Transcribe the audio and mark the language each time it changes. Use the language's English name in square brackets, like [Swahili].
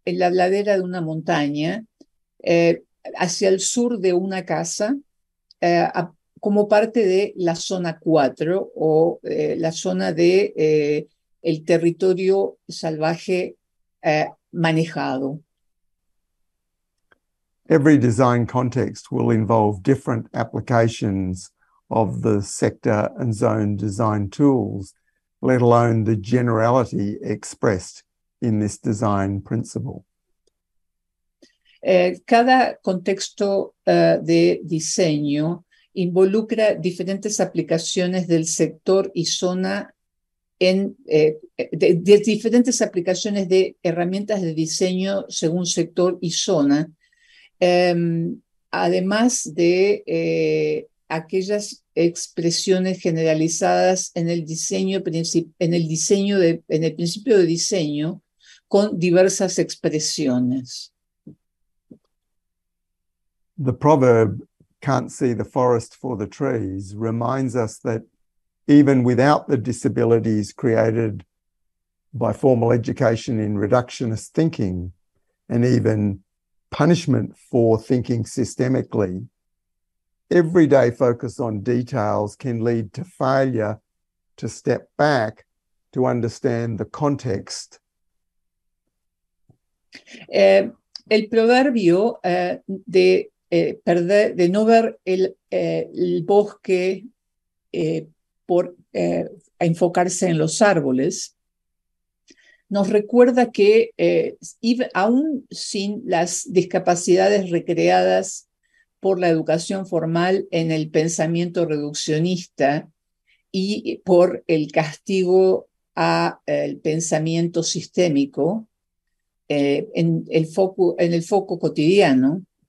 [Spanish] ladera de una montaña, hacia el sur de una casa, como parte de la zona 4 o la zona de el territorio salvaje manejado. [English] Every design context will involve different applications of the sector and zone design tools, let alone the generality expressed in this design principle. [Spanish] Cada contexto de diseño involucra diferentes aplicaciones del sector y zona de diferentes aplicaciones de herramientas de diseño según sector y zona, además de aquellas expresiones generalizadas en el principio de diseño con diversas expresiones. [English] The proverb, "Can't see the forest for the trees," reminds us that even without the disabilities created by formal education in reductionist thinking, and even punishment for thinking systemically, everyday focus on details can lead to failure to step back to understand the context. [Spanish] El proverbio de no ver el bosque por enfocarse en los árboles, nos recuerda que aún sin las discapacidades recreadas por la educación formal en el pensamiento reduccionista y por el castigo al pensamiento sistémico en el foco cotidiano,